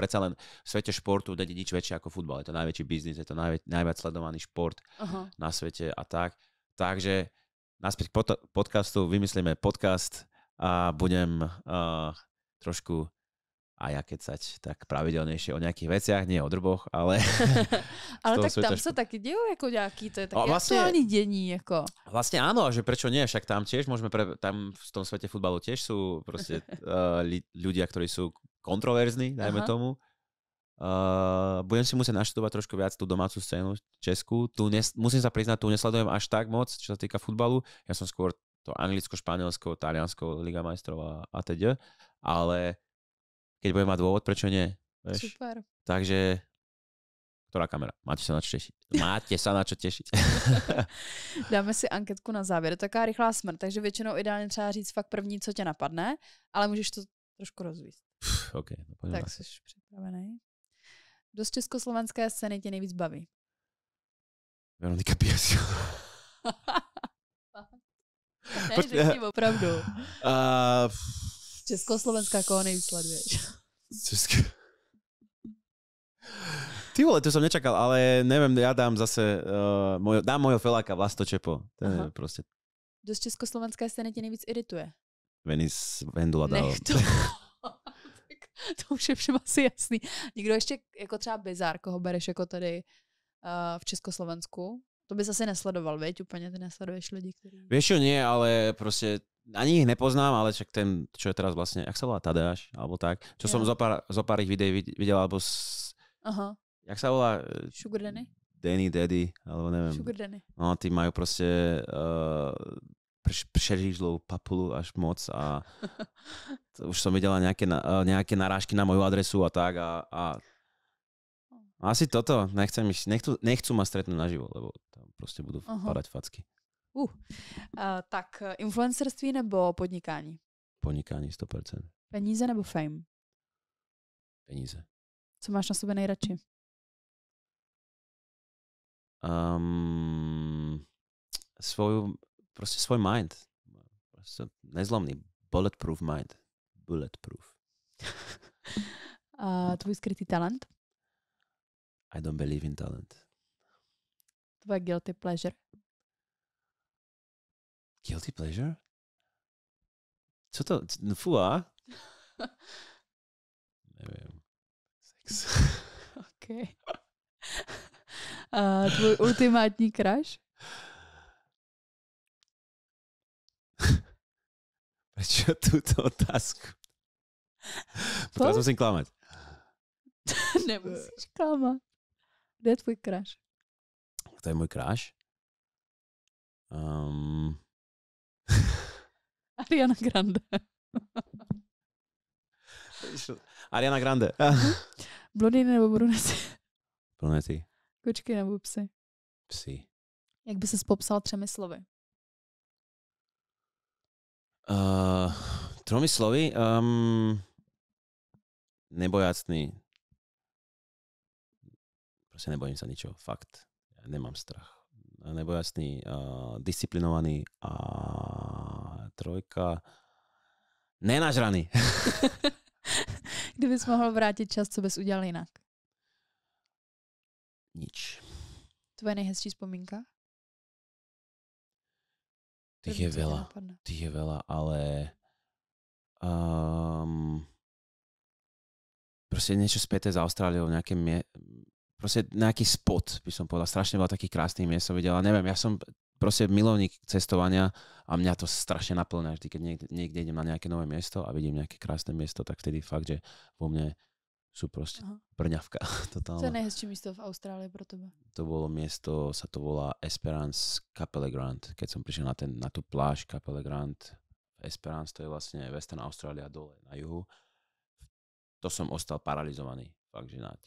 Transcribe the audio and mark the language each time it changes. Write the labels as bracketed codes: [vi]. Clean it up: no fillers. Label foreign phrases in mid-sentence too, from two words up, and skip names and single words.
[sk] Predsa len v svete športu není nič väčšie ako futbal. Je to najväčší biznis, je to najviac sledovaný šport na svete a tak. Takže naspäť k podcastu, vymyslíme podcast a budem trošku a ja kecať tak pravidelnejšie o nejakých veciach, nie o drboch, ale... [cs] ale tak tam sa taky dějou jako nějaký, to je taký aktuální dění, jako. [sk] Vlastne áno, že prečo nie, však tam tiež môžeme, tam v tom svete futbalu tiež sú proste ľudia, ktorí sú kontroverzní, dajme tomu. Budem si musieť naštudovať trošku viac tú domácu scénu Česku. Musím sa priznať, tu nesledujem až tak moc, čo sa týka futbalu. Ja som skôr to Anglicko, Španielsko, Taliansko, Liga majstrov a teď. Ale keď budem mať dôvod, prečo nie? Vieš? Super. Takže, ktorá kamera? Máte sa na čo tešiť. Máte sa na čo tešiť. [cs] Dáme si anketku na závěr. Taká rychlá smrt, takže většinou ideálně třeba říct fakt první, co tě napadne, ale můžeš to trošku rozvíct. OK. No tak jsi připravený. Kdo z československé scény tě nejvíc baví? Veronika Piesio. Ne, řekni opravdu. Československá, koho nejvíc sleduješ? Ty vole, [sk] to som nečakal, ale neviem, ja dám zase, dám mojho feláka Vlasto Čepo. Ten je proste... [cs] Kdo z československé scény tě nejvíc irituje? Vendula dal. Nech to. To už je všem asi jasný. Někdo ještě jako třeba Bizar, koho bereš jako tady v Československu? To bys asi nesledoval, veď? Úplně ty nesleduješ lidi, ktorí... [sk] Vieš čo, nie, ale proste ani ich nepoznám, ale však ten, čo je teraz vlastne, jak sa volá, Tadeáš, alebo tak, čo som zo pár ich videí videl, alebo jak sa volá? Sugar Danny? Daddy, alebo neviem. Sugar Danny. No, tí majú proste přeřízlou papulu až moc a už som videla nejaké narážky na moju adresu a tak a asi toto, nechcú ma stretnúť naživo, lebo tam proste budú padať facky. [cs] Tak influencerství nebo podnikání? Podnikání 100%. Peníze nebo fame? Peníze. Co máš na sobě nejradši? [sk] Svoj mind. Proste nezlomný. [en] Bulletproof mind. [sk] Bulletproof. [cs] Tvůj skrytý talent? [en] I don't believe in talent. [cs] Tvoje [en] guilty pleasure? Guilty pleasure? [cs] Co to? [sk] Fúha? Neviem. Sex. OK. Tvoj ultimátní crush? Prečo túto otázku? Teraz musím klamať. Nemusíš klamať. Kde je tvoj crush? To je môj crush? Ariana Grande. Ariana Grande. [cs] Blondýny nebo brunety? Brunety. Kočky nebo psy? Psy. Jak by ses popsal 3 slovy? [sk] Tromi slovy. Nebojacný. Proste nebojím sa ničoho. Fakt. Ja nemám strach. Nebojacný, disciplinovaný a trojka. Nenažraný. [cs] Kdybys mohl vrátit čas, co bys udělal jinak? [sk] Nič. [cs] Tvoje nejhezčí vzpomínka? [sk] Tých je veľa, ale proste niečo späté z Austráliou, proste nejaký spot, by som povedal. Strašne veľa takých krásnych miest som videl. Neviem, ja som proste milovník cestovania a mňa to strašne naplňa. Vždy, keď niekde idem na nejaké nové miesto a vidím nejaké krásne miesto, tak vtedy fakt, že vo mne sú proste brňavka. [cs] Co je nejhezčí místo v Austrálii pro tebe? [sk] To bolo miesto, sa to volá Esperance Capella Grant. Keď som prišiel na tú pláž Capella Grant, Esperance, to je vlastne Western Australia dole na juhu. To som ostal paralizovaný. Fakt, že na 10